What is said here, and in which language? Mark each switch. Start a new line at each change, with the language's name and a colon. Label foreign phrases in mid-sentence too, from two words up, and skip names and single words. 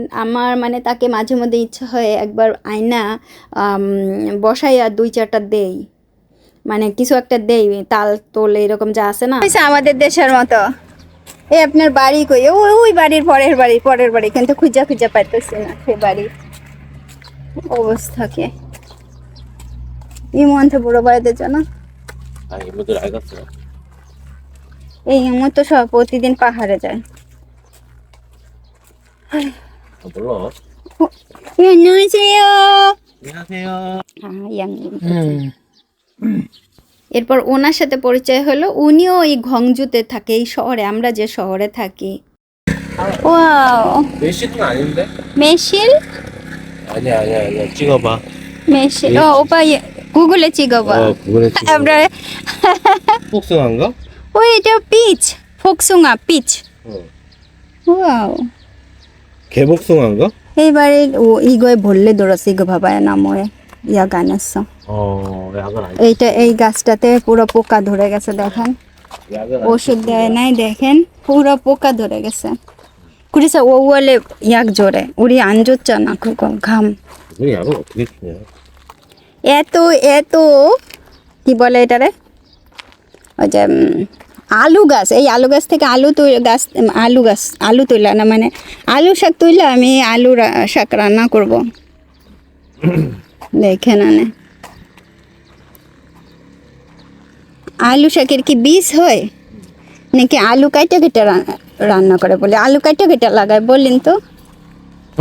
Bangla: আমার মানে তাকে মাঝে মধ্যে ইচ্ছা হয় একবার আয়না বসাইয়া 2-4টা দেই, মানে কিছু একটা দেই, তাল তোল এরকম যা আছে না, আমাদের দেশের মতো। এই আপনার বাড়ি কই? ওই বাড়ির পরের বাড়ি, কিন্তু খুঁজা পাইতেছি না সে বাড়ির অবস্থাকে। ইমন তো বুড়ো বাড়িতে জানো,
Korean: 이모들 알겠어요.
Bangla: এই ইমন তো সব প্রতিদিন পাহাড়ে যায়।
Korean: 몰라. 안녕하세요. 안녕하세요.
Bangla: এরপর ওনার সাথে পরিচয় হলো। উনিও এই ঘংজুতে থাকে, এই শহরে, আমরা যে শহরে থাকি। ওয়াও,
Korean: 메시는 아닌데?
Bangla: মেশিল
Korean: 아니야. 찍어봐.
Bangla: মেশিল। ও ওপা গুগলে 찍어봐.
Korean: 그거네.
Bangla: আমরা
Korean: 복숭아인가?
Bangla: ও এটা পিচ, ফকসুঙা পিচ। ওয়াও,
Korean: 개복숭아인가?
Bangla: এইবারে ও
Korean: 이거에 벌레 들었어. 이거 봐봐요, 나무에 약 안 했어. 약은 아니.
Bangla: এইটা এই গাছটাতে পুরো পোকা ধরে গেছে, দেখেন।
Korean: 약은
Bangla: ওষুধ দেয় নাই, দেখেন পুরো পোকা ধরে গেছে।
Korean: 그래서 5월에 약 줘래. 우리 안 줬잖아 그거 감. 그 약을 어떻게 주냐?
Bangla: এত কি বলে এটারে, ওই যে আলু গাছ, এই আলু গাছ থেকে আলু তুইলা না, মানে আলু শাক তুইলা আমি আলু শাক রান্না করব। দেখেন আনে, আলু শাকের কি বীজ হয় নাকি আলু কাইটা কেটে রান্না করে বলে আলু কাইটা কেটে লাগায় বললেন তো